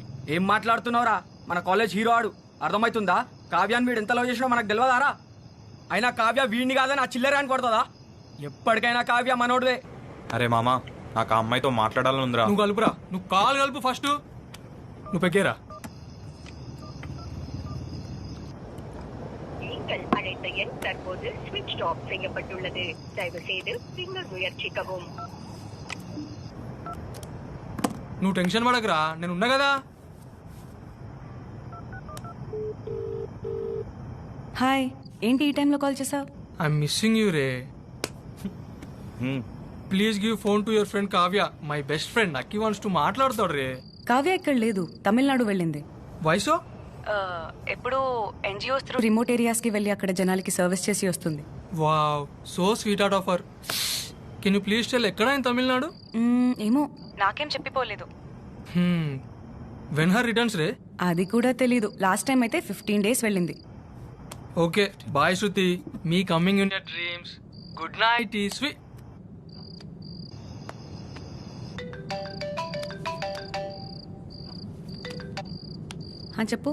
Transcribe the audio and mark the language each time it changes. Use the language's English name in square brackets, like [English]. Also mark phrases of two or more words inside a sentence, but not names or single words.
[Telugu] ఏం మాట్లాడుతున్నావురా? మన కాలేజ్ హీరో ఆడు, అర్థమవుతుందా? కావ్యాన్ని వీడు ఎంత లవ్ చేసినా మనకు తెలియదారా? అయినా కావ్య వీడిని కాదని ఆ చిల్లర అని కొడుతుందా? ఎప్పటికైనా కావ్య మనోడివే. అరే మామా, నాకు ఆ అమ్మాయితో మాట్లాడాలని ఉందిరా. నువ్వు కలుపురా, నువ్వు కాలు కలుపు ఫస్ట్. నువ్వు పెక్కేరా. [Tamil] நீங்கள் அழைத்த எண் தற்போது ஸ்விட்ச் ஆஃப் செய்யப்பட்டுள்ளது. தயவு செய்து பின்னர் முயற்சிக்கவும். [Telugu] నువ్వు టెన్షన్ పడకురా, నేను ఉన్నా కదా. హాయ్, ఏంటి ఈ టైంలో కాల్ చేసావు? [English] I'm missing you రే. please give phone to your friend కావ్య. my best friend నక్కి wants to మాట్లాడతాడు రే. [Telugu] కావ్య ఇక్కడ లేదు, తమిళనాడు వెళ్ళింది. వయసు ఎప్పుడు [English] NGOs through remote areas [Telugu] కి వెళ్ళి అక్కడ జనాలకి సర్వీస్ చేసి వస్తుంది. [English] wow, so sweet heart of her. can you please tell ఎక్కడ in Tamil Nadu? [Telugu] ఏమో, నాకేం చెప్పిపోలేదు. [English] when her returns రే? [Telugu] అది కూడా తెలీదు. [English] last time [Telugu] అయితే 15 days వెళ్ళింది. [English] okay bye శృతి, me coming in your dreams. good night ఈ స్వీట్. [Telugu] చెప్పు.